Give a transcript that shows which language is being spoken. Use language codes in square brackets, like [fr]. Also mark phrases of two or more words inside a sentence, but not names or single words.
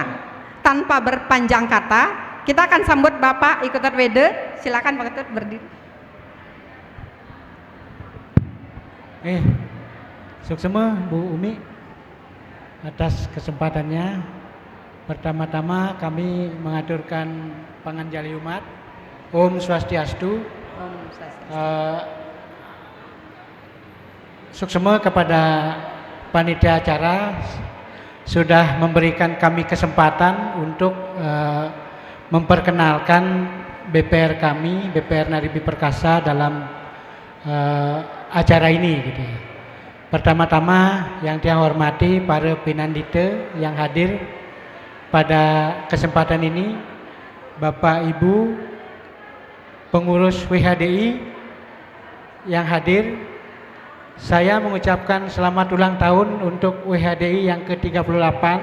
[id] Tanpa berpanjang kata, kita akan sambut Bapak Iketut Wede. Silakan Pak Iketut berdiri. Suksema Bu Umi atas kesempatannya. Pertama-tama kami mengaturkan [ban] panganjali umat. Om Swastiastu. Om Swastiastu. [id] Suksema kepada panitia acara sudah memberikan kami kesempatan untuk memperkenalkan BPR kami, BPR Naribi Perkasa dalam acara ini gitu ya. Pertama-tama yang saya hormati para pinandita yang hadir pada kesempatan ini, Bapak Ibu pengurus WHDI yang hadir, saya mengucapkan selamat ulang tahun untuk WHDI yang ke-38.